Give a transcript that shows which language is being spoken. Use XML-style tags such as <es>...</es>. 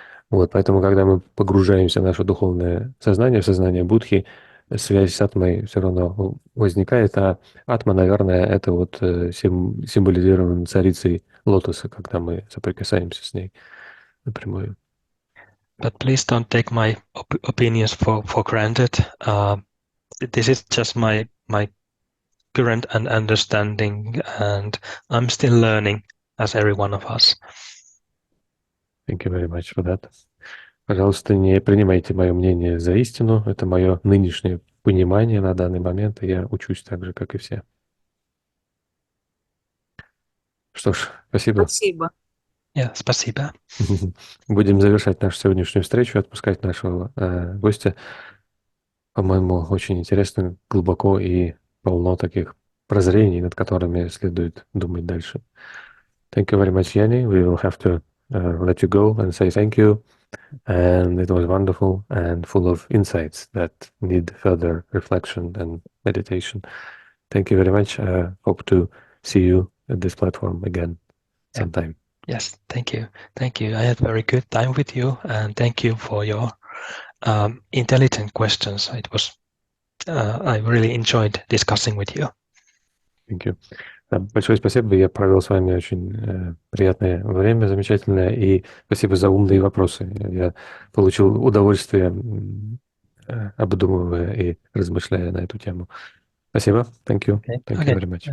<ru>Вот, поэтому, когда мы погружаемся в наше духовное сознание, в сознание Будхи, связь с атмой все равно возникает, а атма, наверное, это вот символизирован царицей лотоса, когда мы соприкасаемся с ней напрямую.</ru> <en>But please don't take my opinions for granted. This is just my current understanding, and I'm still learning, as every one of us. Thank you very much for that.</en> <ru>Пожалуйста, не принимайте мое мнение за истину. Это мое нынешнее понимание на данный момент, и я учусь так же, как и все. Что ж, спасибо. Спасибо. Спасибо. Будем завершать нашу сегодняшнюю встречу, отпускать нашего гостя. По-моему, очень интересно, глубоко и полно таких прозрений, над которыми следует думать дальше.</ru> <en>Thank you very much, Yanni. We will have to let you go and say thank you. And it was wonderful and full of insights that need further reflection and meditation. Thank you very much. Hope to see you at this platform again sometime. Yes, thank you. Thank you. I had a very good time with you, and thank you for your intelligent questions. It was, I really enjoyed discussing with you. Thank you.</en> <ru>Да, большое спасибо. Я провел с вами очень приятное время, замечательное. И спасибо за умные вопросы. Я получил удовольствие, обдумывая и размышляя на эту тему. Спасибо.</ru> <en>Thank you. Thank you very much.</en>